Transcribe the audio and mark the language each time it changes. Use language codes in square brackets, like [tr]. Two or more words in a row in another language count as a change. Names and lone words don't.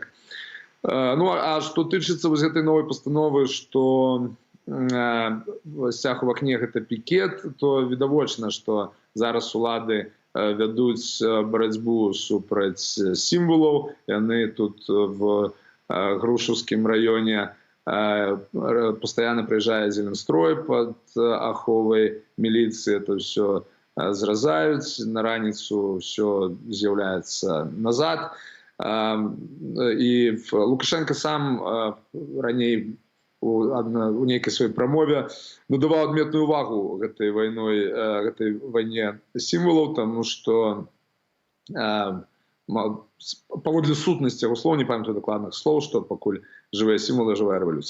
[be] Ну, а што тычыцца вось гэтай новай пастановы, што сцяг у акне гэта пікет, то відавочна, што зараз улады вядуць барацьбу супраць сімвалаў. Яны тут в Грушаўскім раёне [ru] постоянно приезжает Зеленстрой под [be] аховой милиции, [ru] это все [be] зразаюць, на раніцу все з'яўляецца назад. И Лукашенко сам раней у нейкай сваёй прамове надаваў адметную увагу гэтай вайне сімвалаў, тому што паводле сутнасці яго слоў, не памятаю дакладных слоў, што пакуль жывыя сімвалы, жывая рэвалюцыя.